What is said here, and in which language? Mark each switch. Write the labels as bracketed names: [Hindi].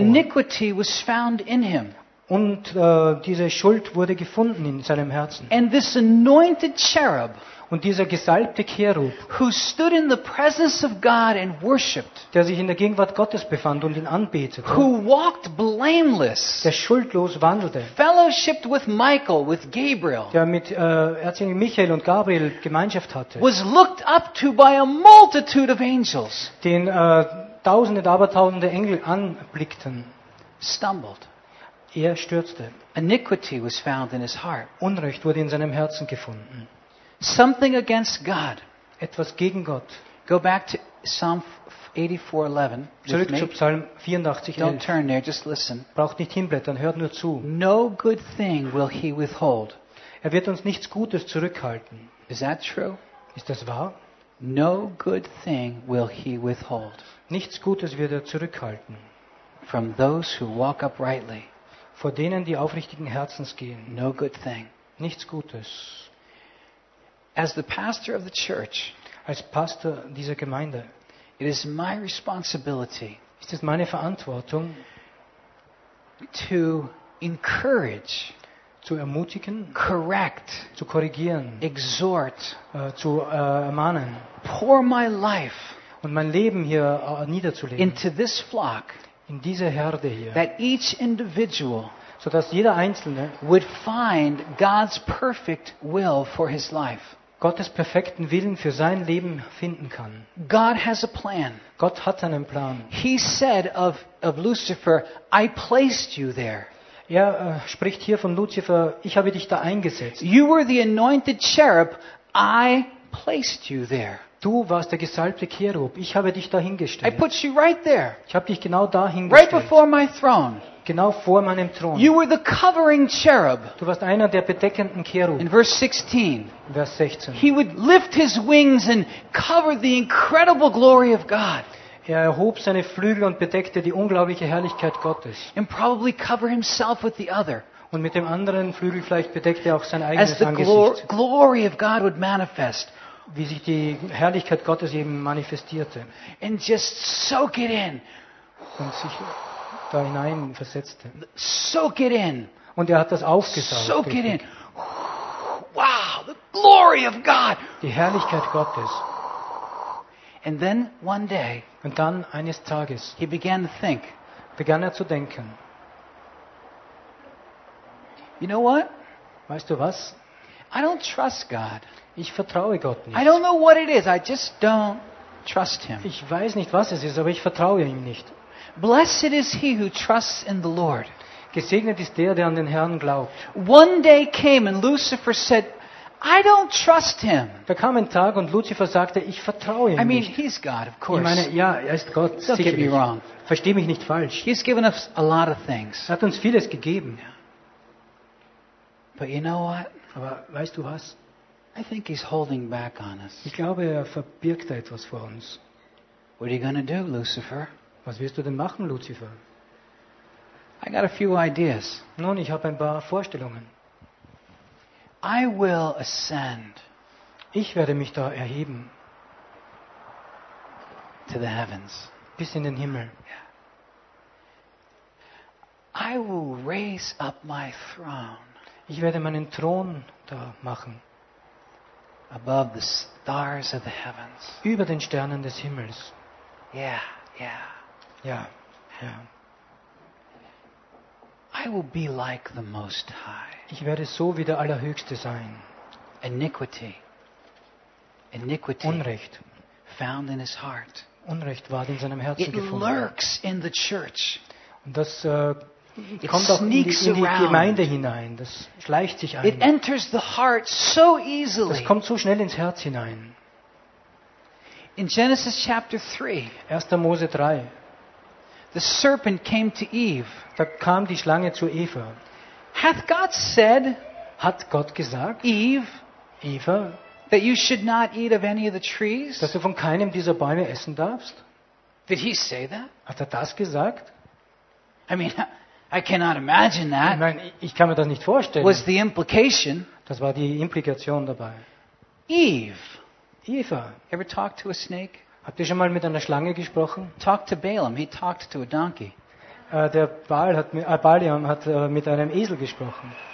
[English] Iniquity was found in him. [German] Und diese Schuld wurde gefunden in seinem Herzen. [English] And this anointed cherub, [German] und dieser gesalbte Cherub, [English] who stood in the presence of God and worshipped, [German] der sich in der Gegenwart Gottes befand und ihn anbetete, [English] who walked blameless, [German] der schuldlos wandelte, [English] fellowshipped with Michael, with Gabriel, [German] der mit Erzengel Michael und Gabriel Gemeinschaft hatte, [English] was looked up to by a multitude of angels, [German] den tausende, abertausende Engel anblickten, [English] stumbled. [German] Er stürzte. [English] Iniquity was found in his heart. [German] Unrecht wurde in seinem Herzen gefunden. [English] Something against God. [German] Etwas gegen Gott. [English] Go back to Psalm 84:11. [German] Zurück zu Psalm 84:11. [English] Don't turn there, just listen. [German] Braucht nicht hinblättern, hört nur zu. [English] No good thing will he withhold. [German] Er wird uns nichts Gutes zurückhalten. [English] Is that true? [German] Ist das wahr? [English] No good thing will he withhold. [German] Nichts Gutes wird er zurückhalten. [English] From those who walk uprightly. [German] Vor denen, die aufrichtigen Herzens gehen. [English] No good thing. [German] Nichts Gutes. [English] As the pastor of the church, [German] als Pastor dieser Gemeinde, [English] it is my responsibility, [German] ist es meine Verantwortung, [English] to encourage, [German] zu ermutigen, [English] correct, [German] zu korrigieren, [English] exhort, [German] zu ermahnen, [English] pour my life, [German] und mein Leben hier niederzulegen, [English] into this flock, [German] in diese Herde hier, [English] that each individual, [German] so dass jeder Einzelne [English] would find God's perfect will for his life. [German] Gottes perfekten Willen für sein Leben finden kann. [English] God has a plan. [German] Gott hat einen Plan. [English] He said of Lucifer, I placed you there. [German] Er spricht hier von Lucifer, ich habe dich da eingesetzt. [English] You were the anointed cherub, I placed you there. [German] Du warst der gesalbte Cherub, ich habe dich dahingestellt. [English] I put you right there. [German] Ich habe dich genau dahingestellt. [English] Right before my throne. [German] Genau vor meinem Thron. [English] You were the covering cherub. [German] Du warst einer der bedeckenden Cherub. [English] In verse 16. [German] Vers 16. [English] He would lift his wings and cover the incredible glory of God. [German] Er erhob seine Flügel und bedeckte die unglaubliche Herrlichkeit Gottes. [English] And probably cover himself with the other. [German] Und mit dem anderen Flügel vielleicht bedeckte er auch sein eigenes Angesicht. [English] As the glory of God would manifest. [German] Wie sich die Herrlichkeit Gottes eben manifestierte. [English] And just soak it in. [German] Und sich da hinein versetzte. [English] Soak it in. [German] Und er hat das aufgesaugt. [English] Soak it in. Wow, the glory of God. [German] Die Herrlichkeit Gottes. [English] And then one day, [German] und dann eines Tages, [English] he began to think, [German] begann er zu denken. [English] You know what? [German] Weißt du was? [English] I don't trust God. [German] Ich vertraue Gott nicht. [English] I don't know what it is. I just don't trust him. [German] Ich weiß nicht, was es ist, aber ich vertraue ihm nicht. [English] Blessed is he who trusts in the Lord. [German] Gesegnet ist der, der an den Herrn glaubt. [English] One day came and Lucifer said, I don't trust him. [German] Da kam ein Tag und Lucifer sagte, ich vertraue ihm nicht. [English] I mean, he's God, of course. [German] Ich meine, ja, er ist Gott, [English] don't [German] sicherlich. [English] Get me wrong. [German] Versteh mich nicht falsch. [English] He's given us a lot of things. [German] Er hat uns vieles gegeben. [English] But you know what? [German] Aber weißt du was? [English] I think he's holding back on us. [German] Ich glaube, er verbirgt da etwas vor uns. [English] What are you gonna do, Lucifer? [German] Was wirst du denn machen, Lucifer? [English] I got a few ideas. [German] Nun, ich habe ein paar Vorstellungen. [English] I will ascend. [German] Ich werde mich da erheben. [English] To the heavens. [German] Bis in den Himmel. [English] Yeah. I will raise up my throne. [German] Ich werde meinen Thron da machen. [English] Above the stars of the heavens. [German] Über den Sternen des Himmels. [English] Yeah, yeah. [German] Ja, ja. [English] I will be like the Most High. [German] Ich werde so wie der Allerhöchste sein. [English] Iniquity. Iniquity. [German] Unrecht. [English] Found in his heart. [German] Unrecht war in seinem Herzen [English] it [German] gefunden. [English] It lurks in the church. [German] Und das kommt auch in die Gemeinde hinein. Das schleicht sich ein. [English] It enters the heart so easily. [German] Das kommt so schnell ins Herz hinein. [English] In Genesis chapter 3. [German] 1. Mose 3. [English] The serpent came to Eve. [German] Da kam die Schlange zu Eva. [English] Hath God said? [German] Hat Gott gesagt? [English] Eve, [German] Eva, [English] that you should not eat of any of the trees? [German] Dass du von keinem dieser Bäume essen darfst? [English] Did he say that? [German] Hat er das gesagt? [English] I mean, I cannot imagine that. [German] Nein, ich kann mir das nicht vorstellen. [English] Was the implication? [German] Das war die Implikation dabei. [English] Eve, [German] Eva, [English] ever talked to a snake? [German] Habt ihr schon mal mit einer Schlange gesprochen? [English] Talk to Balaam, he talked to a donkey. [German] Balaam hat mit einem Esel gesprochen.